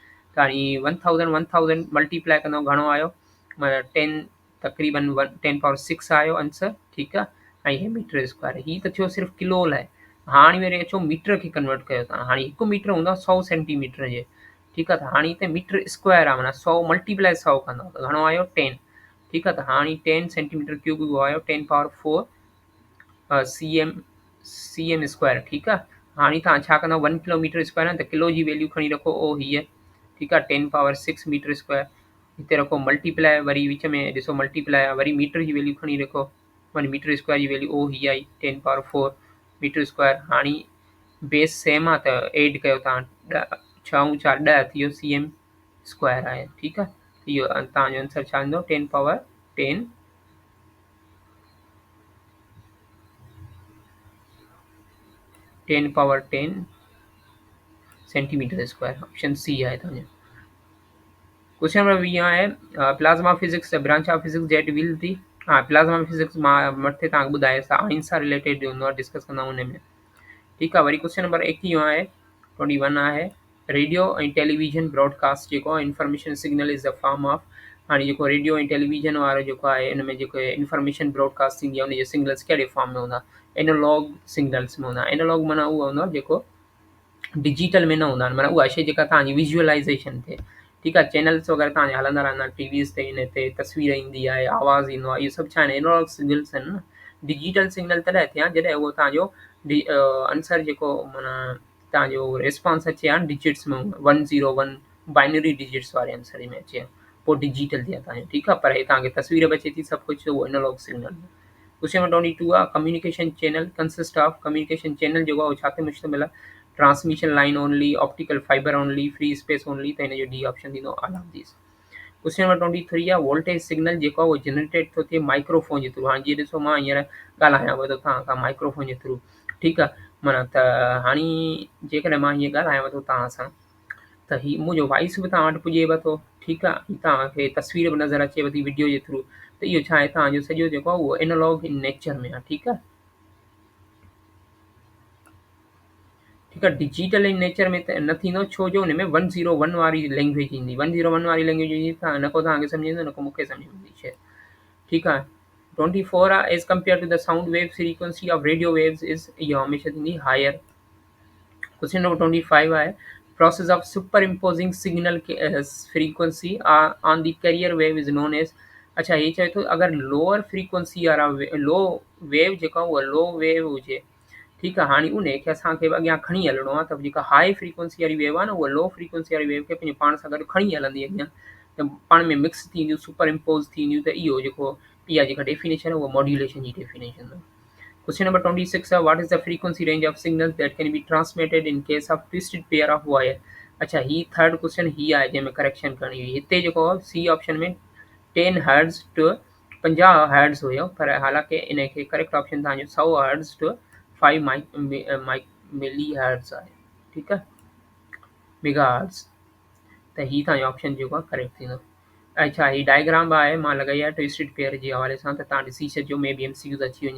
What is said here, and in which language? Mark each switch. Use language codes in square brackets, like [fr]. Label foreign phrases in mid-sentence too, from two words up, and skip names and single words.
[sd] त हाणे 1000 मल्टीप्लाई कंदव घणो आयो, 10 तक़रीबन 10 पावर 6 आयो आंसर, ठीकु आहे। ऐं हीअ [en] meter square, [sd] हीअ त थियो सिर्फ़ु किलो लाइ। हाणे वरी अचो मीटर खे कन्वर्ट कयो तव्हां। हाणे हिकु मीटर हूंदो आहे 100 सेंटीमीटर जे, ठीकु आहे। त हाणे हिते [en] meter square [sd] आहे, माना 100 मल्टीप्लाई 100 कंदव त घणो आयो 10, ठीकु आहे। त हाणे 10 [en] centimeter cube [sd] उहो आयो 10 पावर 4 [en] cm square, [sd] ठीकु आहे। हाणे तव्हां छा कंदव, 1 [en] kilometer square [sd] आहे त किलो जी वैल्यू खणी रखो, ओ हीअ, ठीकु आहे। 10 पावर 6 [en] meter square [sd] हिते रखो, मल्टीप्लाई वरी विच में ॾिसो मल्टीप्लाई आहे, वरी मीटर जी वैल्यू खणी रखो, 1 [en] meter square [sd] जी वैल्यू ओ ही आई 10^4 [en] meter square. [sd] हाणे [en] base same [sd] आहे त एड कयो तव्हां, 6 × 4 10 थी वियो [en] cm square [sd] आहे। ठीकु आहे, इहो तव्हांजो आंसर छा ईंदो 10^10 10^10 [en] centimeter square. option C [sd] आहे तव्हांजो। [en] question number 20 [sd] आहे [en] plasma physics the branch of physics that will the. [sd] हा, [en] plasma physics [sd] मां मथे तव्हांखे ॿुधायो साइंस सां रिलेटेड हूंदो आहे, डिस्कस कंदा हुन में। ठीकु आहे, वरी [en] question number 21 [sd] आहे 21 आहे रेडियो ऐं [en] television broadcast [sd] जेको आहे [en] information signal is the form of. [sd] हाणे जेको रेडियो ऐं टेलीविज़न वारो जेको आहे इन में जेको [en] information broadcast [sd] थींदी आहे उनजे सिग्नल्स कहिड़े फॉर्म में हूंदा? [en] analog signals [sd] में हूंदा। एनालॉग माना उहो हूंदो आहे जेको डिजिटल में न हूंदा आहिनि, माना उहा शइ जेका तव्हांजी विजुअलाइज़ेशन थिए। ठीकु आहे, चैनल्स वग़ैरह तव्हांजा हलंदा रहंदा आहिनि टीवीज़ ते, इन ते तस्वीर ईंदी आहे, आवाज़ु ईंदो आहे, इहे सभु छा आहिनि [en] analog signals [sd] आहिनि न। [en] digital signal [sd] तॾहिं थिया जॾहिं उहो तव्हांजो आंसर जेको माना तव्हांजो रिस्पॉन्स अचे हा डिजिट्स में 101 [en] binary digits [sd] वारे आंसर में अचे हा, पोइ डिजिटल थिया तव्हांजो। ठीकु आहे, पर हे तव्हांखे तस्वीर बि अचे थी सभु कुझु, उहो [en] analog signal. question number 22 [sd] आहे [en] communication channel consist of. communication channel [sd] जेको आहे उहो छा ते मुश्तमिल आहे? [en] transmission line only, optical fiber only, free space only, [sd] त हिन जो [en] D option [sd] थींदो [en] all of these. question number 23 [sd] आहे [en] voltage signal [sd] जेको आहे उहो जनरेटेड थो थिए माइक्रोफोन जे थ्रू। हाणे जीअं ॾिसो मां हींअर ॻाल्हायां पियो थो तव्हां खां माइक्रोफोन जे थ्रू। ठीकु आहे, माना त हाणे जेकॾहिं मां हीअं ॻाल्हायां थो तव्हां सां त हीउ मुंहिंजो वॉइस बि तव्हां वटि पुॼेव थो। ठीकु आहे, तव्हांखे तस्वीर बि नज़र अचेव थी वीडियो जे थ्रू, त इहो छा आहे तव्हांजो सॼो जेको आहे उहो [en] analog in nature [sd] में आहे। ठीकु आहे, ठीकु आहे, [en] digital in nature [sd] में त न थींदो, छो जो हुन में 101 वारी लैंग्वेज ईंदी। 101 वारी लैंग्वेज ईंदी त न को तव्हांखे सम्झ ईंदो न को मूंखे सम्झ में ईंदी शइ। ठीकु आहे, 24 आहे [en] as compare to the sound wave frequency of radio waves is, [sd] इहा हमेशह थींदी हायर। [en] question number 25 [sd] आहे [en] process of super imposing signal frequency on the carrier wave is known as. [sd] अच्छा, हे चए थो अगरि [en] lower frequency [sd] वारा [en] low wave [sd] जेका उहा [en] low wave [sd] हुजे, ठीकु आहे, हाणे उन खे असांखे अॻियां खणी हलणो आहे, त जेका [en] high frequency [sd] वारी वेव आहे न उहा [en] low frequency [sd] वारी वेव खे पंहिंजे पाण सां गॾु खणी हलंदी अॻियां, त पाण में मिक्स थींदियूं, [en] super impose [sd] थींदियूं, त इहो जेको इहा जेका डेफिनेशन आहे उहा मॉड्यूलेशन जी डेफिनेशन आहे। [en] Question number 26 है what is the frequency range of signals that can be transmitted in case of twisted pair of wire। [sd] अच्छा, ही [en] third question [sd] ही आहे जंहिंमें करेक्शन करणी हुई। हिते जेको [en] C option [sd] में [en] 10 hertz to 50 hertz [sd] हुयो, पर हालांकि इन खे [en] correct option [sd] तव्हांजो [en] 100 hertz to 5 milli hertz [sd] आहे। ठीकु आहे, [en] mega hertz, [sd] त ही तव्हांजो ऑप्शन जेको आहे करेक्ट थींदो। अच्छा, ही डायग्राम बि आहे मां लॻाई आहे [en] twisted pair [sd] जे हवाले सां, त तव्हां ॾिसी छॾिजो, [en] may be MCQs [sd] अची वञे।